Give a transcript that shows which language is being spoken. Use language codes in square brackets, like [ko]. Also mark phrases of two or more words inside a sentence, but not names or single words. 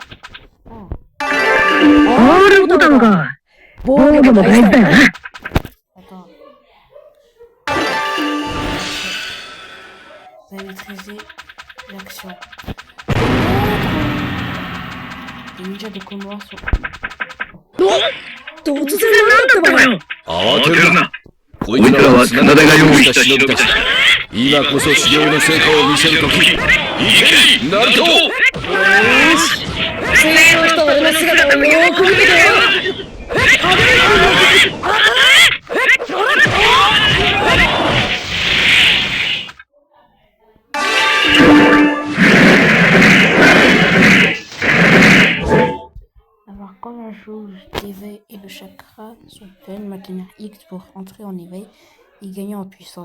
[ja] R ボタンが防御も大事だよな。 [fr] Attends. Vous allez maîtriser l'action. Les ninjas de Konoha sont... [ja] 突然なんだってばよ。慌てるな。こいつらは綱田が用意した忍びたち。今こそ修行の成果を見せるとき。行け、ナルト！よーし、次の人は俺の姿をよーく見ててよ。 [fr] Alors quand la jauge d'éveil et le chakra sont pleines, maintenir X pour entrer en éveil et gagner en puissance.